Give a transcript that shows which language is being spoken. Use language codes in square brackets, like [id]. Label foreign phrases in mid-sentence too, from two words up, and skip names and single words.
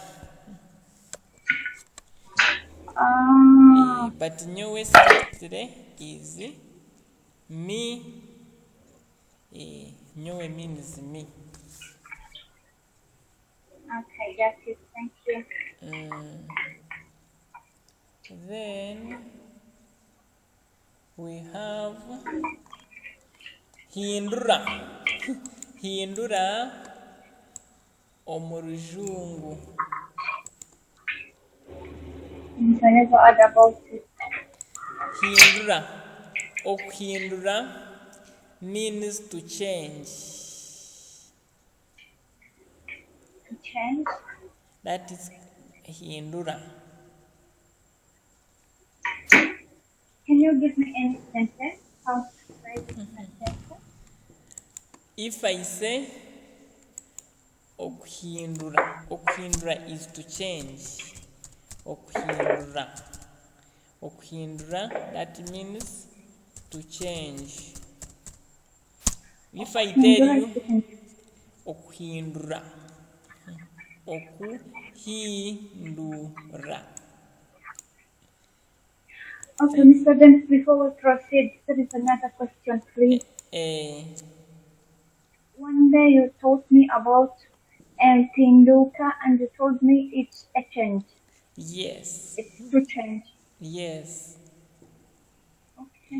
[en] But nyowe today is me. Nyowe means me. Okay, that's it. Thank you. Then We have hindura. [nyn] Hindura omurujungu. [en] I never heard about it. Hindura. Okuhindura means to change. To change? That is hindura. Can you give me any sentence? How to write it in a sentence? If I say okuhindura, okuhindura is to change. Okuhindura. Okuhindura, that means to change. If I tell you okuhindura, okuhindura. Okay, Mr. James, before we proceed, there is another question, please. One day you told me about Tinduka and you told me it's a change. Yes. It's to change. Yes. Okay.